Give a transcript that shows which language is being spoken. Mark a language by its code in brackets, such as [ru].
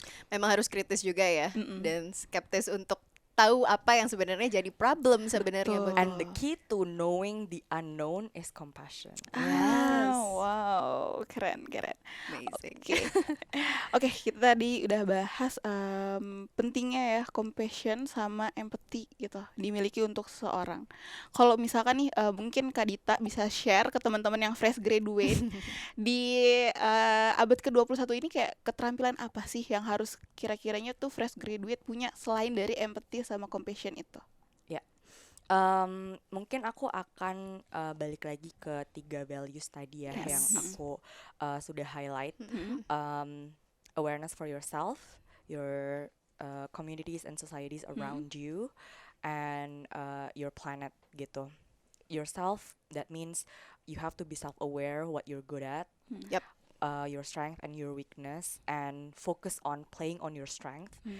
[id] Memang harus kritis juga ya, dan skeptis untuk tahu apa yang sebenarnya jadi problem sebenarnya. Betul. bagi- [en] And the key to knowing the unknown is compassion. [id] Ah, wow, keren. [en] Amazing. [id] Oke, kita tadi udah bahas pentingnya ya compassion sama empathy gitu dimiliki untuk seseorang. Kalau misalkan nih mungkin Kak Dita bisa share ke teman-teman yang fresh graduate di abad ke-21 ini, kayak keterampilan apa sih yang harus kira-kiranya tuh fresh graduate punya selain dari empathy sama compassion itu? Mungkin aku akan balik lagi ke 3 values tadi ya yang aku sudah highlight. [en] Awareness for yourself, your communities and societies around you, and your planet gitu. Yourself, that means you have to be self-aware what you're good at, Yep. your strength and your weakness, and focus on playing on your strength.